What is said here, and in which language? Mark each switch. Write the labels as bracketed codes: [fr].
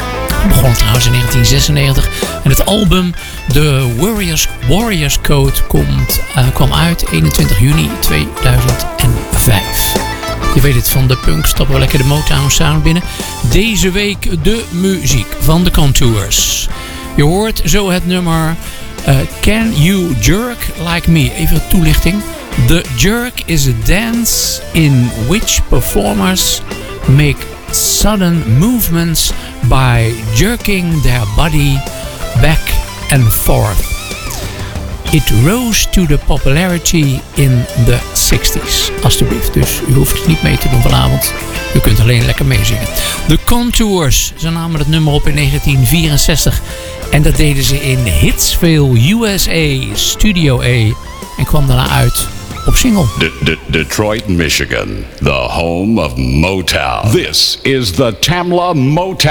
[nl] Het begon trouwens in 1996 en het album The Warrior's Code kwam uit 21 juni 2005. Je weet het, van de punk stappen we lekker de Motown Sound binnen. Deze week de muziek van The Contours. Je hoort zo het nummer Can You Jerk Like Me? Even toelichting. [en] The jerk is a dance in which performers make sudden movements by jerking their body back and forth. It rose to the popularity in the 60s. [nl] Alsjeblieft, dus u hoeft niet mee te doen vanavond. U kunt alleen lekker meezingen. The Contours, ze namen het nummer op in 1964. En dat deden ze in Hitsville, USA, Studio A. En kwam daarna uit op single. [en] Detroit, Michigan, the home of Motown. This is the Tamla Motown.